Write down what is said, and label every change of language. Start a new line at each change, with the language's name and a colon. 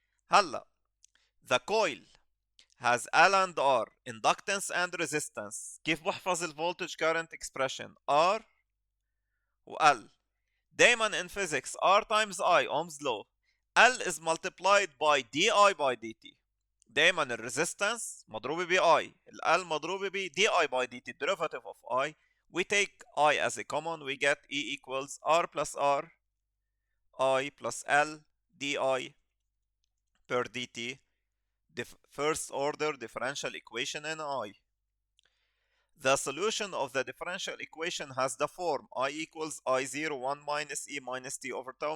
English: هلا the coil has L and R, inductance and resistance.
Arabic: كيف بحفظ الفولتج
English: current expression؟
Arabic: R و L.
English: دايما in physics R times I, Ohm's law. L is multiplied by dI by dt.
Arabic: دايما الريزيستنس مضروبة ب I.
English: L
Arabic: مضروبة ب
English: dI by dt, derivative of I. We take I as a common, we get E equals R plus R, I plus L dI per dt. First order differential equation in I. The solution of the differential equation has the form I equals I0 1 minus E minus T over tau.